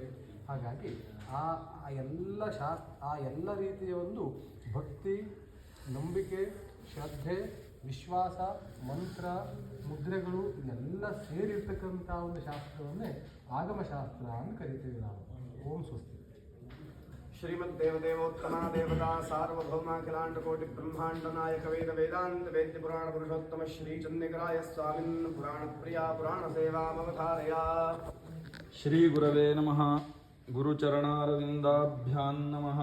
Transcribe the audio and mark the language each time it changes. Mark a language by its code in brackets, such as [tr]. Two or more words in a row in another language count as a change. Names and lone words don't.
[kn] ಹಾಗಾಗಿ ಆ ಎಲ್ಲ ರೀತಿಯ ಒಂದು ಭಕ್ತಿ, ನಂಬಿಕೆ, ಶ್ರದ್ಧೆ, ವಿಶ್ವಾಸ, ಮಂತ್ರ, ಮುದ್ರೆಗಳು ಇವೆಲ್ಲ ಸೇರಿರ್ತಕ್ಕಂಥ ಒಂದು ಶಾಸ್ತ್ರವನ್ನೇ ಆಗಮಶಾಸ್ತ್ರ ಅಂತ ಕರಿತೀವಿ ನಾವು. [sa] ॐ स्वस्ति. श्रीमद्देवदेवोत्तमा देवता सार्वभौमाखिलाण्डकोटि ब्रह्माण्ड नायक वेद वेदांत वेद्य पुराण पुरुषोत्तम श्री चंद्रकराय स्वामिन् पुराण प्रिया पुराण सेवामवधारया। श्री गुरवे नमः। गुरुचरणारविन्दाभ्यां नमः।